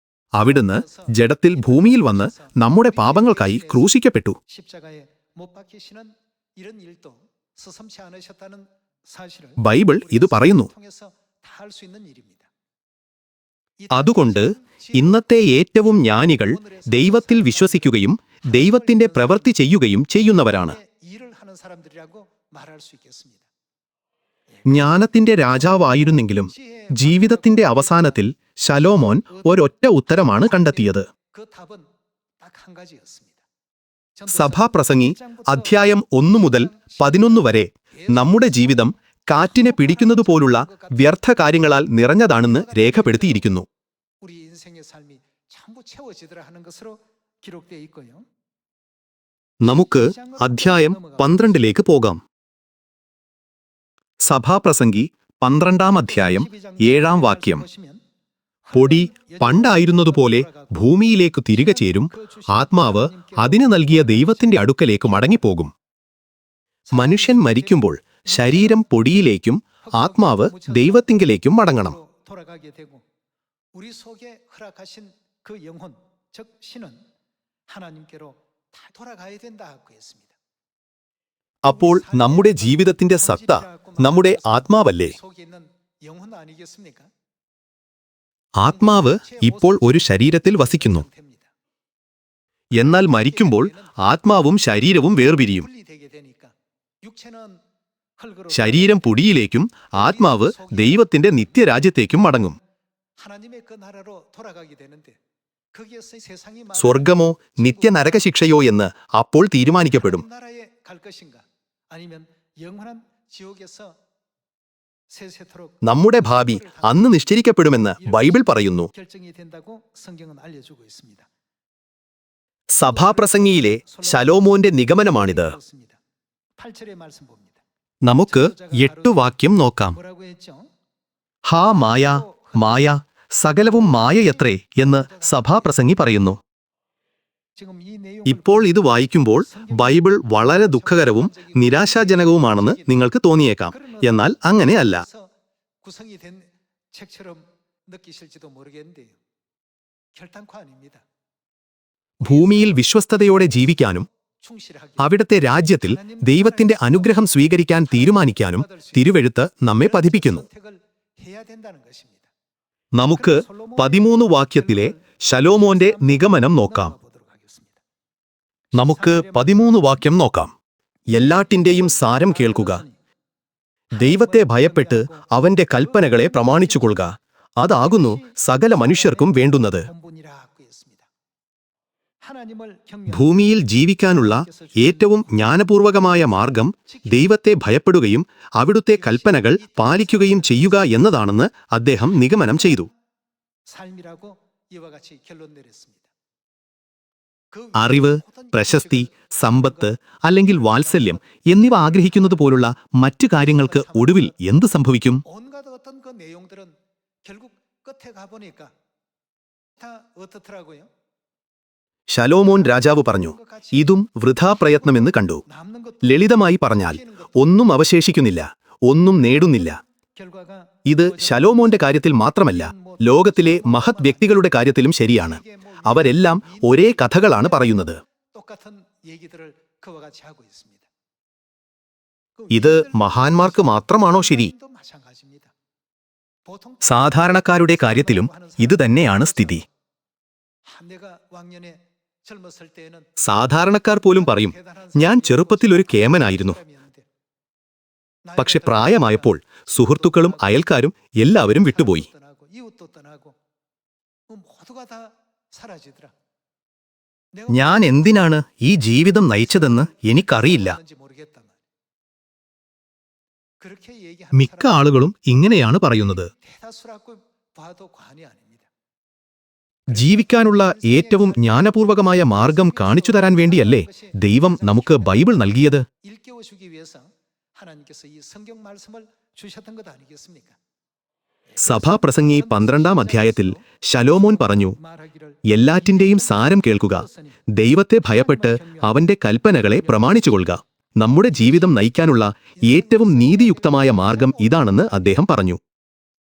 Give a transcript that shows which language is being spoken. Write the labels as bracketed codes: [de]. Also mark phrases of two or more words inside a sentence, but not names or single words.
[ml] അവിടുന്ന് ജഡത്തിൽ ഭൂമിയിൽ വന്ന് നമ്മുടെ പാപങ്ങൾക്കായി ക്രൂശിക്കപ്പെട്ടു. [ko] 십자가에 못 박히시는 이런 일도 서슴지 않으셨다는 사실을 [ml] ബൈബിൾ ഇത് പറയുന്നു. [ko] 통해서 다 알 수 있는 일입니다. [ml] അതുകൊണ്ട് ഇന്നത്തെ ഏറ്റവും ജ്ഞാനികൾ ദൈവത്തിൽ വിശ്വസിക്കുകയും ദൈവത്തിന്റെ പ്രവൃത്തി ചെയ്യുകയും ചെയ്യുന്നവരാണ്. [ko] 일을 하는 사람들이라고 말할 수 있겠습니다. [ml] ജ്ഞാനത്തിന്റെ രാജാവായിരുന്നെങ്കിലും ജീവിതത്തിന്റെ അവസാനത്തിൽ ശലോമോൻ ഒരൊറ്റ ഉത്തരമാണ് കണ്ടെത്തിയത്. [ko] 그 답은 딱 한 가지였습니다. [ml] സഭാപ്രസംഗി അധ്യായം 1 മുതൽ 11 വരെ നമ്മുടെ ജീവിതം കാറ്റിനെ പിടിക്കുന്നതുപോലുള്ള വ്യർത്ഥ കാര്യങ്ങളാൽ നിറഞ്ഞതാണെന്ന് രേഖപ്പെടുത്തിയിരിക്കുന്നു. [ko] 우리 인생의 삶이 전부 채워지더라 하는 것으로 기록되어 있고요. [ml] നമുക്ക് അധ്യായം 12ലേക്ക് പോകാം. സഭാപ്രസംഗി 12-ാം അധ്യായം 7-ാം വാക്യം. പൊടി പണ്ടായിരുന്നതുപോലെ ഭൂമിയിലേക്ക് തിരികെ ചേരും, ആത്മാവ് അതിന് നൽകിയ ദൈവത്തിന്റെ അടുക്കലേക്ക് മടങ്ങിപ്പോകും. മനുഷ്യൻ മരിക്കുമ്പോൾ ശരീരം പൊടിയിലേക്കും ആത്മാവ് ദൈവത്തിങ്കലേക്കും മടങ്ങണം. [ko] 돌아가게 되고 우리 속에 허락하신 그 영혼 즉 신은 하나님께로 다 돌아가야 된다고 했습니다. [ml] അപ്പോൾ നമ്മുടെ ജീവിതത്തിന്റെ സത്ത നമ്മുടെ ആത്മാവല്ലേ? [ko] 속에 있는 영혼 아니겠습니까? [ml] ആത്മാവ് ഇപ്പോൾ ഒരു ശരീരത്തിൽ വസിക്കുന്നു. [ko] 상태입니다. [ml] എന്നാൽ മരിക്കുമ്പോൾ ആത്മാവും ശരീരവും വേർപിരിയും. [ko] 분리되게 되니까 육체는 흙으로 [ml] ശരീരം പൊടിയിലേക്കും ആത്മാവ് ദൈവത്തിന്റെ നിത്യരാജ്യത്തേക്കും മടങ്ങും. [ko] 하나님의 그 나라로 돌아가게 되는데 거기에서 세상이 말하는 [ml] സ്വർഗമോ നിത്യനരകശിക്ഷയോ എന്ന് അപ്പോൾ തീരുമാനിക്കപ്പെടും. [ko] 하나님 나라에 갈 것인가 아니면 영원한 지옥에서 세세토록 [ml] നമ്മുടെ ഭാവി അന്ന് നിശ്ചയിക്കപ്പെടുമെന്ന് ബൈബിൾ പറയുന്നു. [ko] 결정이 된다고 성경은 알려주고 있습니다. [ml] സഭാപ്രസംഗിയിലെ ശലോമോന്റെ നിഗമനമാണിത്. [ko] 8절의 말씀 봅니다. [ml] നമുക്ക് 8 വാക്യം നോക്കാം. [ko] 뭐라고 했죠? [ml] ഹാ മായ, മായ, സകലവും മായയത്രേ എന്ന് സഭാപ്രസംഗി പറയുന്നു. [ko] 지금 이 내용을 [ml] ഇപ്പോൾ ഇത് വായിക്കുമ്പോൾ ബൈബിൾ വളരെ ദുഃഖകരവും നിരാശാജനകവുമാണെന്ന് നിങ്ങൾക്ക് തോന്നിയേക്കാം. എന്നാൽ അങ്ങനെയല്ല. [ko] 그래서 구성이 된 책처럼 느끼실지도 모르겠는데요. 결단코 아닙니다. [ml] ഭൂമിയിൽ വിശ്വസ്തയോടെ ജീവിക്കാനും [ko] 충실하게 [ml] അവിടുത്തെ രാജ്യത്തിൽ ദൈവത്തിന്റെ അനുഗ്രഹം സ്വീകരിക്കാൻ തീരുമാനിക്കാനും തിരുവെഴുത്ത് നമ്മെ പഠിപ്പിക്കുന്നു. [ko] 선택을 해야 된다는 것입니다. [ml] നമുക്ക് 13 വാക്യത്തിലെ ശലോമോന്റെ നിഗമനം നോക്കാം. [ko] 보도록 하겠습니다. [ml] നമുക്ക് 13 വാക്യം നോക്കാം. എല്ലാറ്റിന്റെയും സാരം കേൾക്കുക. ദൈവത്തെ ഭയപ്പെട്ട് അവന്റെ കൽപ്പനകളെ പ്രമാണിച്ചുകൊള്ളുക. അതാകുന്നു സകല മനുഷ്യർക്കും വേണ്ടുന്നത്. [ko] 본분이라고 했습니다. 하나님을 경외하는 [ml] ഭൂമിയിൽ ജീവിക്കാനുള്ള ഏറ്റവും ജ്ഞാനപൂർവകമായ മാർഗം ദൈവത്തെ ഭയപ്പെടുകയും അവിടുത്തെ കൽപ്പനകൾ പാലിക്കുകയും ചെയ്യുക എന്നതാണെന്ന് അദ്ദേഹം നിഗമനം ചെയ്തു. [ko] 삶이라고 이와 같이 결론 내렸습니다. 그 [ml] അറിവ്, പ്രശസ്തി, സമ്പത്ത് അല്ലെങ്കിൽ വാത്സല്യം എന്നിവ ആഗ്രഹിക്കുന്നത് പോലുള്ള മറ്റു കാര്യങ്ങൾക്ക് ഒടുവിൽ എന്ത് സംഭവിക്കും? [ko] 온갖 어떤 그 내용들은 결국 끝에 가보니까 다 어떻더라고요? [ml] ശലോമോൻ രാജാവ് പറഞ്ഞു, ഇതും വൃഥാപ്രയത്നമെന്ന് കണ്ടു. [ko] 남는 것 [ml] ലളിതമായി പറഞ്ഞാൽ ഒന്നും അവശേഷിക്കുന്നില്ല, ഒന്നും നേടുന്നില്ല. [ko] 결과가 [ml] ഇത് ശലോമോന്റെ കാര്യത്തിൽ മാത്രമല്ല, ലോകത്തിലെ മഹത് വ്യക്തികളുടെ കാര്യത്തിലും ശരിയാണ്. അവരെല്ലാം ഒരേ കഥകളാണ് പറയുന്നത്. [ko] 똑같은 얘기들을 그와 같이 하고 있습니다. [ml] ഇത് മഹാന്മാർക്ക് മാത്രമാണോ ശരി? [ko] 도 마찬가지입니다. 보통 [ml] സാധാരണക്കാരുടെ കാര്യത്തിലും ഇത് തന്നെയാണ് സ്ഥിതി. [ko] 내가 왕년에 젊었을 때에는 [ml] സാധാരണക്കാർ പോലും പറയും, ഞാൻ ചെറുപ്പത്തിൽ ഒരു കേമനായിരുന്നു. പക്ഷെ പ്രായമായപ്പോൾ സുഹൃത്തുക്കളും അയൽക്കാരും എല്ലാവരും വിട്ടുപോയി. [ko] 떠나고 이웃도 떠나고 모두가 다 사라지더라. [ml] ഞാൻ എന്തിനാണ് ഈ ജീവിതം നയിച്ചതെന്ന് എനിക്കറിയില്ല. [ko] 뭔지 모르겠단 말이야. 그렇게 얘기하는 [ml] മിക്ക ആളുകളും ഇങ്ങനെയാണ് പറയുന്നത്. [ko] 대다수라고 봐도 과언이 아닙니다. [ml] ജീവിക്കാനുള്ള ഏറ്റവും ജ്ഞാനപൂർവകമായ മാർഗം കാണിച്ചു തരാൻ വേണ്ടിയല്ലേ ദൈവം നമുക്ക് ബൈബിൾ നൽകിയത്? [ko] 일깨워 주기 위해서 하나님께서 이 성경 말씀을 주셨던 것 아니겠습니까? [ml] സഭാപ്രസംഗി 12-ാം അധ്യായത്തിൽ ശലോമോൻ പറഞ്ഞു, [ko] 말하기를 [ml] എല്ലാറ്റിന്റെയും സാരം കേൾക്കുക. ദൈവത്തെ ഭയപ്പെട്ട് അവന്റെ കൽപ്പനകളെ പ്രമാണിച്ചുകൊള്ളുക. നമ്മുടെ ജീവിതം നയിക്കാനുള്ള ഏറ്റവും നീതിയുക്തമായ മാർഗം ഇതാണെന്ന് അദ്ദേഹം പറഞ്ഞു.